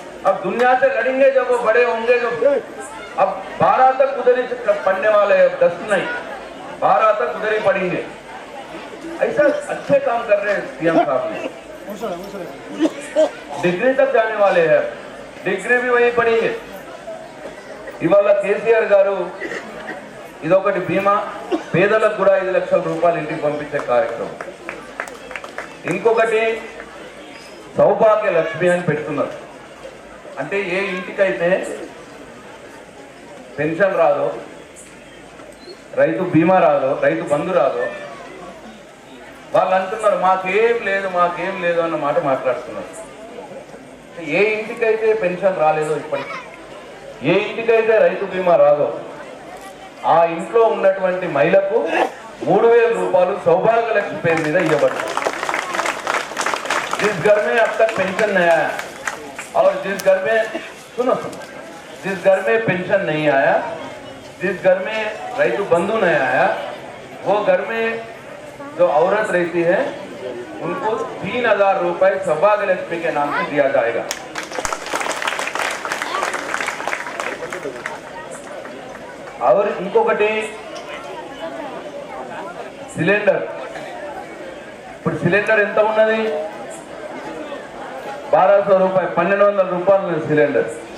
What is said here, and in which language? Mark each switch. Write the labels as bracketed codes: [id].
[hi] अब दुनिया से लड़ेंगे जब वो बड़े होंगे. जो अब 12 तक उधर ही पढ़ने वाले हैं, 10 नहीं, 12 तक उधर ही पढ़ेंगे. ऐसा अच्छे काम कर रहे हैं सीएम साहब ने. डिग्री तक जाने वाले हैं, डिग्री भी वही पढ़ेंगे. [te] ఇవాళ కేసీఆర్ గారు ఇదొకటి బీమా, పేదలకు కూడా 5 లక్షల రూపాయలు ఇంటికి పంపించే కార్యక్రమం. ఇంకొకటి సౌభాగ్య లక్ష్మి అని పెడుతున్నారు. అంటే ఏ ఇంటికైతే పెన్షన్ రాదో, రైతు బీమా రాదో, రైతు బంధు రాదో, వాళ్ళు అంటున్నారు మాకేం లేదు అన్న మాట మాట్లాడుతున్నారు. ఏ ఇంటికైతే పెన్షన్ రాలేదో, ఇప్పటికీ ఏ ఇంటికైతే రైతు బీమా రాదో, ఆ ఇంట్లో ఉన్నటువంటి మహిళకు 3000 రూపాయలు సౌభాగ్య లక్ష్మి పేరు మీద ఇవ్వబడుతుంది. [hi] जिस घर में अब तक पेंशन नहीं आया और जिस घर में जिस घर में पेंशन नहीं आया, जिस घर में रईतु बंधु नहीं आया, वो घर में जो औरत रहती है उनको 3000 रुपए सौभाग्य लक्ष्मी के नाम से दिया जाएगा. [te] और ఇంకొకటి సిలిండర్. ఇప్పుడు సిలిండర్ ఎంత ఉన్నది? 1200 రూపాయలు, 1200 రూపాయలు సిలిండర్.